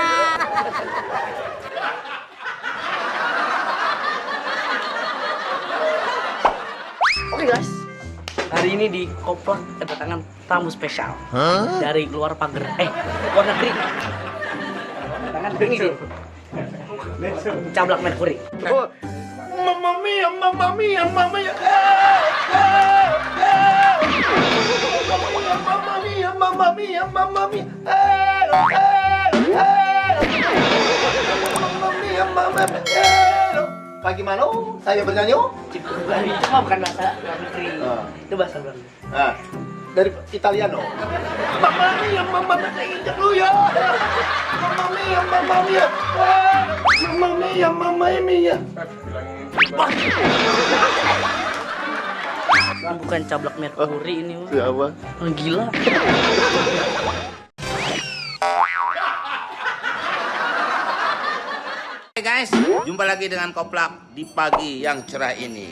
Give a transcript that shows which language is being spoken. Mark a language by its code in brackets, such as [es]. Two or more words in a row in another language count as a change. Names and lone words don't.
[id] Oke guys, hari ini di Koplak kedatangan tamu spesial dari luar pagar, luar negeri. Kedatangan ini Cablak Mercury. Oh, [it] Mamma mia, mamma mia, mamma mia. Mamma mia, mamma mia, mamma mia. Mamma mia, mamma mia. [id] Bagaimana? Saya bernyanyi? Itu mah bukan bahasa luar negeri, itu bahasa luar negeri. Nah, dari Italiano. [it] Mamma mia, mamma mia. [id] Saya injak dulu ya. [it] Mamma mia, mamma mia. Mamma mia, mamma mia. [id] Ini bukan Cablak Mercury ini mah. Siapa? Orang gila. Hai guys, jumpa lagi dengan Koplak di pagi yang cerah ini.